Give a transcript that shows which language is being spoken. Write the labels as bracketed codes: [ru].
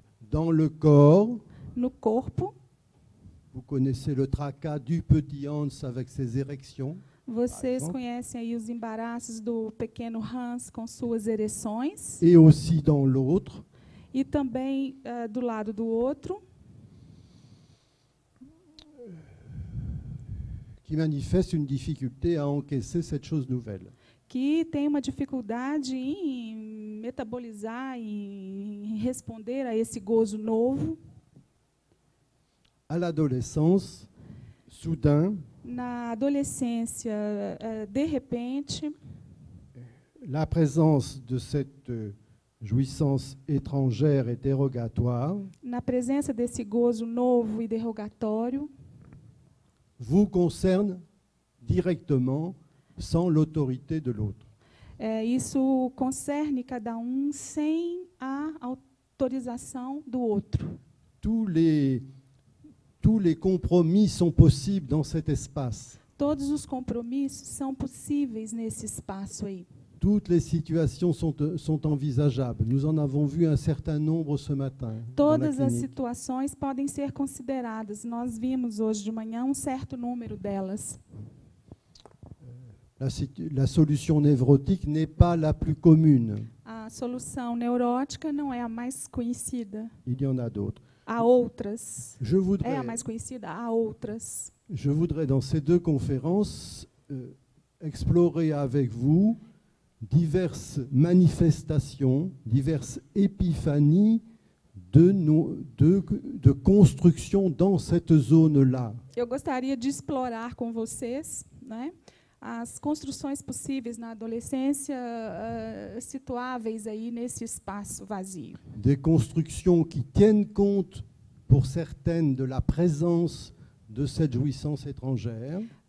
[fr] Dans le corps, [pt] no corpo. [fr] vous connaissez le tracas du petit Hans avec ses érections. [pt] Vocês conhecem aí os embaraços do pequeno Hans com suas ereções. [fr] Et aussi dans l'autre, [pt] E também do lado do outro, [fr] qui manifeste une difficulté à encaisser cette chose nouvelle. [pt] que tem uma dificuldade em metabolizar e em responder a esse gozo novo. [fr] À l'adolescence, soudain, [pt] Na adolescência, de repente, [fr] la présence de cette jouissance étrangère et dérogatoire [pt] na presença desse gozo novo e derrogatório, [fr] vous concerne directement sans l'autorité de l'autre. [pt] isso concerne cada um sem a autorização do outro. [fr] Tous les compromis sont possibles dans cet espace. [pt] Todos os compromissos são possíveis nesse espaço aí. [fr] Toutes les situations sont envisageables. Nous en avons vu un certain nombre ce matin. Dans la [pt] Todas as [fr] clinique. [pt] situações podem ser consideradas. Nós vimos hoje de manhã um certo número delas. [fr] La solution névrotique n'est pas la plus commune. [pt] A solução neurótica não é a mais conhecida. [fr] Il y en a d'autres. [pt] Há outras. [fr] Je [pt] É [fr] voudrais, [pt] a mais conhecida? Há outras. [fr] dans ces deux conférences, explorer avec vous diverses manifestations, diverses épiphanies de construction dans cette zone-là. [pt] Eu gostaria de explorar com vocês, né, as construções possíveis na adolescência, situáveis aí nesse espaço vazio. [fr] Des constructions qui tiennent compte, pour certaines, de la présence de cette jouissance étrangère.